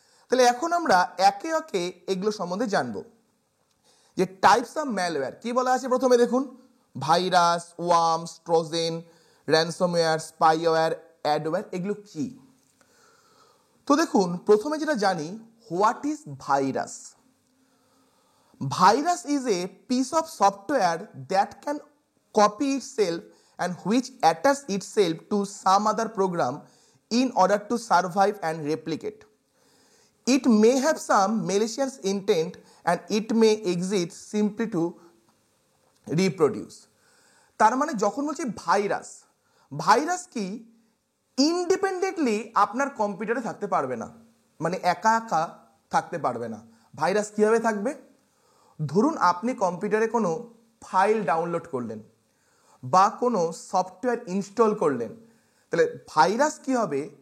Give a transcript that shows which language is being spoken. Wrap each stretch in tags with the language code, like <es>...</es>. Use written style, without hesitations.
<bn>তাহলে এখন আমরা একে একে এগুলো সম্বন্ধে জানবো যে</bn> <en>types of malware</en> <bn>কি বলা আছে। প্রথমে দেখুন virus, worms, Trojan, ransomware, spyware, adware, এগুলো কি? তো দেখুন প্রথমে যেটা জানি,</bn> <en>What is virus? Virus is a piece of software that can copy itself and which attaches itself to some other program in order to survive and replicate. It may have some malicious intent and it may exist simply to reproduce.</en> <bn>তার মানে যখন বলছি virus, virus কি? Independently আপনার কম্পিউটারে থাকতে পারবে না, মানে একা একা থাকতে পারবে না। ভাইরাস কিভাবে থাকবে? ধরুন আপনি কম্পিউটারে কোনো ফাইল ডাউনলোড করলেন বা কোনো সফটওয়্যার ইনস্টল করলেন, তাহলে ভাইরাস কি হবে?</bn>